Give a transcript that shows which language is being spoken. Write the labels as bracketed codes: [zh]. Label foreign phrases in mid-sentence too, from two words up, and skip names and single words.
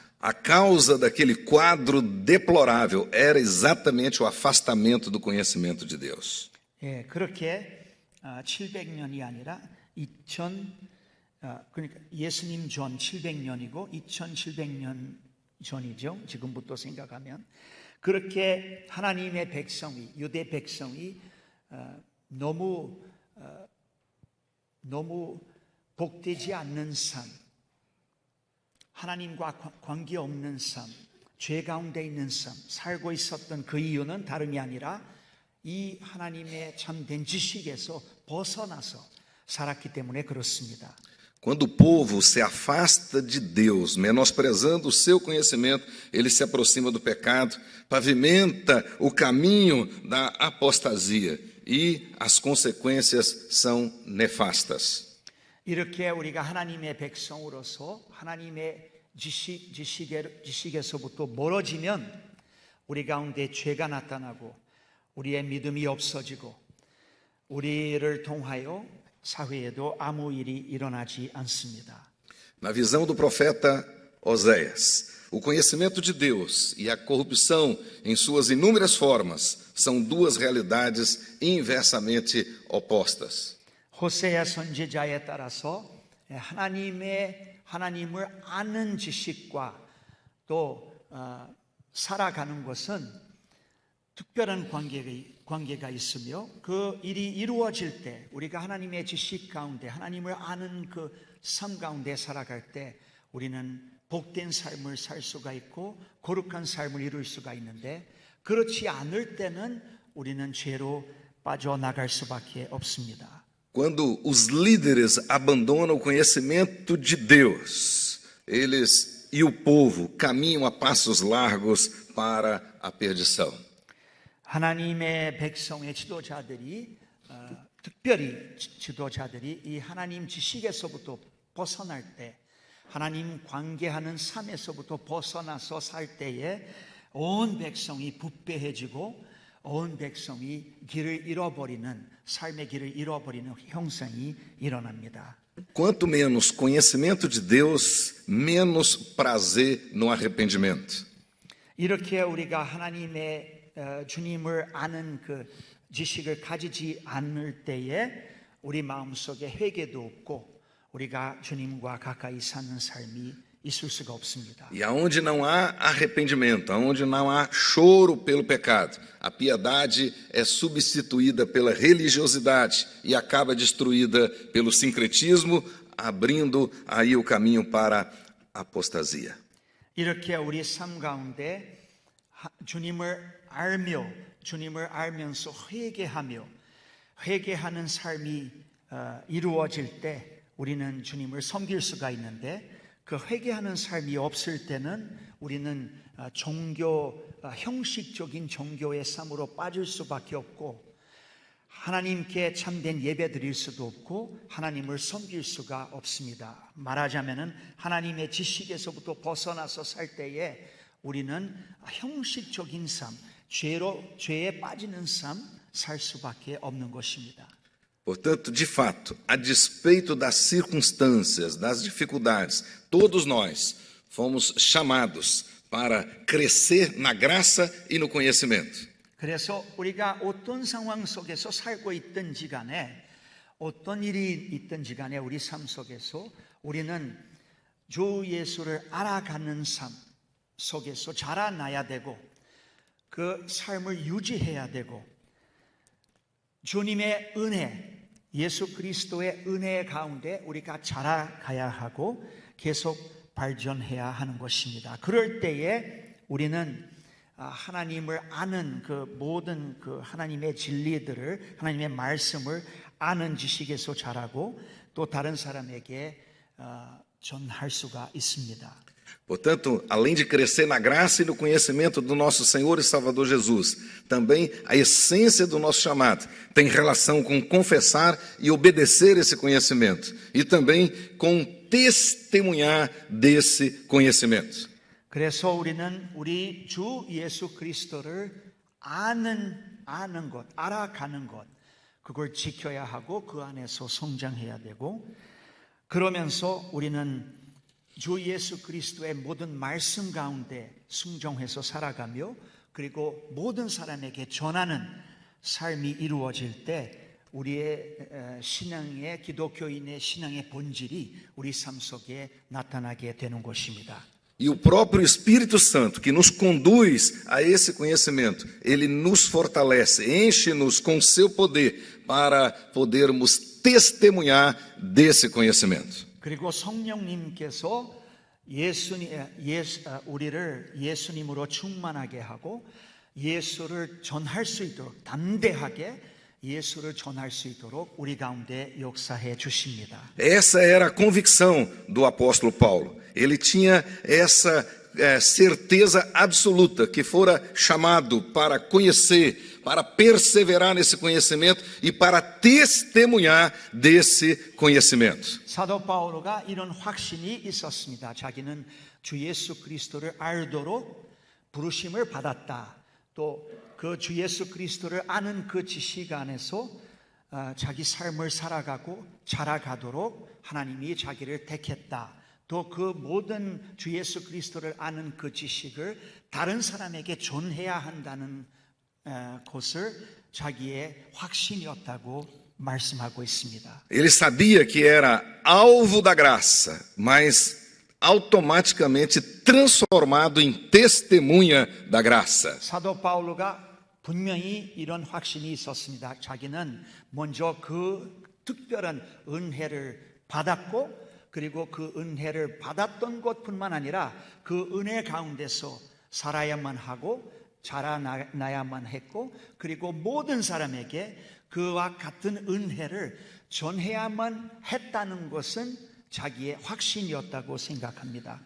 [pt] A causa daquele quadro deplorável era exatamente o afastamento do conhecimento de Deus. [ko] 예, 그렇게 700년이 아니라 그러니까 예수님 전 700년이고 2700년 전이죠. 지금부터 생각하면 그렇게 하나님의 백성이, 유대 백성이 너무 복되지 않는 삶, 하나님과 관계없는 삶, 죄 가운데 있는 삶 살고 있었던 그 이유는 다름이 아니라 이 하나님의 참된 지식에서 벗어나서 살았기 때문에 그렇습니다. [pt] Quando o povo se afasta de Deus, menosprezando o seu conhecimento, ele se aproxima do pecado, pavimenta o caminho da apostasia e as consequências são nefastas. [ko] 이렇게 우리가 하나님의 백성으로서 하나님의 지식에서부터 멀어지면 우리 가운데 죄가 나타나고 우리의 믿음이 없어지고 우리를 통하여 사회에도 아무 일이 일어나지 않습니다. [pt] Na visão do profeta Oséias, o conhecimento de Deus e a corrupção em suas inúmeras formas são duas realidades inversamente opostas. [ko] 호세아 선지자에 따라서 하나님을 아는 지식과 또 살아가는 것은 특별한 관계가 있으며 그 일이 이루어질 때 우리가 하나님의 지식 가운데 하나님을 아는 그 삶 가운데 살아갈 때 우리는 복된 삶을 살 수가 있고 거룩한 삶을 이룰 수가 있는데 그렇지 않을 때는 우리는 죄로 빠져나갈 수밖에 없습니다. [pt] Quando os líderes abandonam o conhecimento de Deus, eles e o povo caminham a passos largos para a perdição. [ko] 하나님의 백성의 지도자들이 특별히 지도자들이 이 하나님 지식에서부터 벗어날 때 하나님 관계하는 삶에서부터 벗어나서 살 때에 온 백성이 부패해지고 온 백성이 길을 잃어버리는 삶의 길을 잃어버리는 형상이 일어납니다. [pt] Quanto menos conhecimento de Deus, menos prazer no arrependimento. [ko] 이렇게 우리가 하나님의 주님을 아는 그 지식을 가지지 않을 때에 우리 ma음속에 회개도 없고 우리가 주님과 가까이 사는 삶이 있을 수가 없습니다. [pt] E aonde não há arrependimento, aonde não há choro pelo pecado, a piedade é substituída pela religiosidade e acaba destruída pelo sincretismo, abrindo aí o caminho para a apostasia. [ko] 이렇게 우리 삶 가운데 주님을 알면서 회개하는 삶이 이루어질 때 우리는 주님을 섬길 수가 있는데 그 회개하는 삶이 없을 때는 우리는 형식적인 종교의 삶으로 빠질 수밖에 없고 하나님께 참된 예배 드릴 수도 없고 하나님을 섬길 수가 없습니다. 말하자면은 하나님의 지식에서부터 벗어나서 살 때에 우리는 형식적인 삶, 죄에 빠지는 삶 살 수밖에 없는 것입니다. [pt] Portanto, de fato, a despeito das circunstâncias, das dificuldades, todos nós fomos chamados para crescer na graça e no conhecimento. [ko] 그래서 우리가 어떤 상황 속에서 살고 있든지 간에 어떤 일이 있든지 간에 우리 삶 속에서 우리는 주 예수를 알아가는 삶 속에서 자라나야 되고 그 삶을 유지해야 되고 주님의 은혜 예수 그리스도의 은혜 가운데 우리가 자라가야 하고 계속 발전해야 하는 것입니다. 그럴 때에 우리는 하나님을 아는 그 모든 그 하나님의 진리들을 하나님의 말씀을 아는 지식에서 자라고 또 다른 사람에게 전할 수가 있습니다. [pt] Portanto, além de crescer na graça e no conhecimento do nosso Senhor e Salvador Jesus, também a essência do nosso chamado tem relação com confessar e obedecer esse conhecimento e também com testemunhar desse conhecimento. [ko] 그래서 우리는 우리 주 예수 그리스도를 아는 것, 알아가는 것, 그걸 지켜야 하고 그 안에서 성장해야 되고 그러면서 우리는 주 예수 그리스도의 모든 말씀 가운데 순종해서 살아가며 그리고 모든 사람에게 전하는 삶이 이루어질 때 우리의 기독교인의 신앙의 본질이 우리 삶 속에 나타나게 되는 것입니다. [pt] E o próprio Espírito Santo, que nos conduz a esse conhecimento, ele nos fortalece, enche-nos com seu poder para podermos testemunhar desse conhecimento. [ko] 그리고 성령님께서 우리를 예수님으로 충만하게 하고 예수를 전할 수 있도록 담대하게 예수를 전할 수 있도록 우리 가운데 역사해 주십니다. [pt] Essa era a convicção do apóstolo Paulo. Ele tinha essa certeza absoluta que fora chamado para conhecer, para perseverar nesse conhecimento e para testemunhar desse conhecimento. [ko] 사도 바울가 이런 확신이 있었습니다. 자기는 주 예수 그리스도를 알도록 부르심을 받았다. 또 그 주 예수 그리스도를 아는 그 지식 안에서 자기 삶을 살아가고 자라가도록 하나님이 자기를 택했다. 또 그 모든 주 예수 그리스도를 아는 그 지식을 다른 사람에게 전해야 한다는 것을 자기의 확신이었다고 말씀하고 있습니다. [pt] Ele sabia que era alvo da graça, mas automaticamente transformado em testemunha da graça. [ko] 사도 바울가 분명히 이런 확신이 있었습니다. 자기는 먼저 그 특별한 은혜를 받았고 그리고 그 은혜를 받았던 것뿐만 아니라 그 은혜 가운데서 살아야만 하고 자라나야만 했고 그리고 모든 사람에게 그와 같은 은혜를 전해야만 했다는 것은 자기의 확신이었다고 생각합니다.